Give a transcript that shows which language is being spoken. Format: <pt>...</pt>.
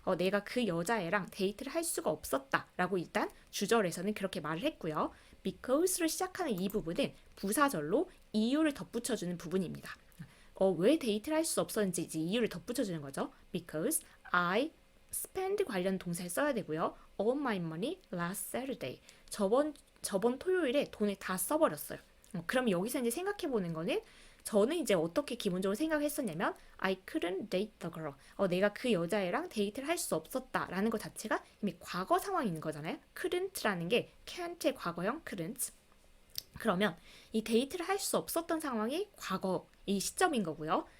<ko>내가 그 여자애랑 데이트를 할 수가 없었다 라고 일단 주절에서는 그렇게 말을 했고요. because로 시작하는 이 부분은 부사절로 이유를 덧붙여주는 부분입니다. 왜 데이트를 할 수 없었는지 이제 이유를 덧붙여주는 거죠.</ko> <en>Because I spend</en> <ko>관련 동사를 써야 되고요.</ko> <en>All my money last Saturday.</en> <ko>저번 토요일에 돈을 다 써버렸어요. 그럼 여기서 이제 생각해보는 거는 저는 이제 어떻게 기본적으로 생각했었냐면</ko> <en>I couldn't date the girl.</en> <ko>내가 그 여자애랑 데이트를 할 수 없었다라는 것 자체가 이미 과거 상황인 거잖아요. couldn't라는 게 can't의 과거형 couldn't. 그러면 이 데이트를 할 수 없었던 상황이 과거 이 시점인 거고요.</ko>